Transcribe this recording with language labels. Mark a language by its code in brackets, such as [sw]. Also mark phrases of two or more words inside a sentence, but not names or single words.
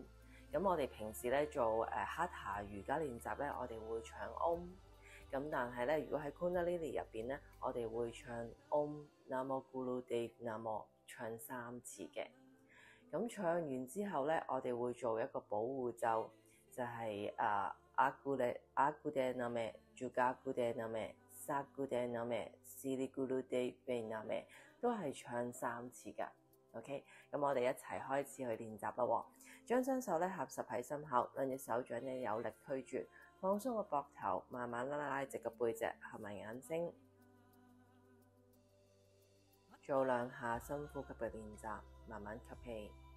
[yue] 咁我哋平時咧做Hatha 瑜伽練習咧，我哋會唱 Om。咁但係咧，如果喺 Kundalini 入邊咧，我哋會唱 [pa] Om Namo Gurudev Namo [yue] 唱3次嘅。咁唱完之後咧，我哋會做一個保護咒。就係 [pa] Agude Name Juga-Gude Name Sa-Gude Name Sri Gurudev Name [yue] 都係唱3次㗎。OK， 咁我哋一齊開始去練習啦喎。將雙手咧合十喺心口，兩隻手掌咧有力推住，放鬆個膊頭，慢慢拉直個背脊，合埋眼睛，做2下深呼吸嘅練習，慢慢吸氣。